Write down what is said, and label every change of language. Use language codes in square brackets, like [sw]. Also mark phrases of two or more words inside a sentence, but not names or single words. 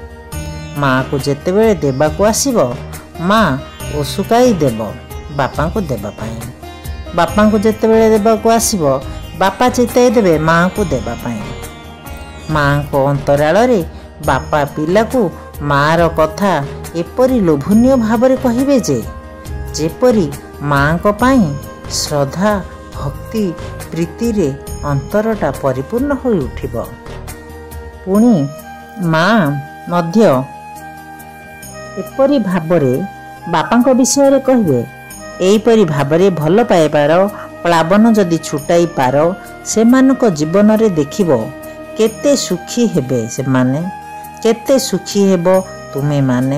[or] ମାଁ କୁ ଯେତେବେଳେ ଦେବାକୁ ଆସିବ ମାଁ ଓସୁକାଇ ଦେବ ବାପା କୁ ଦେବା ପାଇଁ। ବାପା କୁ ଯେତେବେଳେ ଦେବାକୁ ଆସିବ ବାପା ଚେତାଇ ଦେବେ ମାଁ କୁ ଦେବା ପାଇଁ। ମାଁ କୁ ଅନ୍ତରାଳ ରେ ବାପା ପିଲା କୁ ମାଁ ର କଥା ଏପରି ଲୋଭନୀୟ ଭାବରେ କହିବେ ଯେପରି ମାଁ କୁ ପାଇଁ ଶ୍ରଦ୍ଧା ଭକ୍ତି ପ୍ରୀତି ରେ ଅନ୍ତରଟା ପରିପୂର୍ଣ୍ଣ ହୋଇ ଉଠିବ। ପୁଣି ମାଁ ମଧ୍ୟ ଏପରି ଭାବରେ ବାପା କୁ ବିଷୟ ରେ କହିବେ। ଏହିପରି ଭାବରେ ଭଲ ପାଇବାର ପ୍ଲାବନ ଯଦି ଛୁଟାଇ ପାର ସେମାନଙ୍କ ଜୀବନ ରେ ଦେଖିବ କେତେ ସୁଖୀ ହେବେ ସେମାନେ, କେତେ ସୁଖୀ ହେବ ତୁମେ ମାନେ।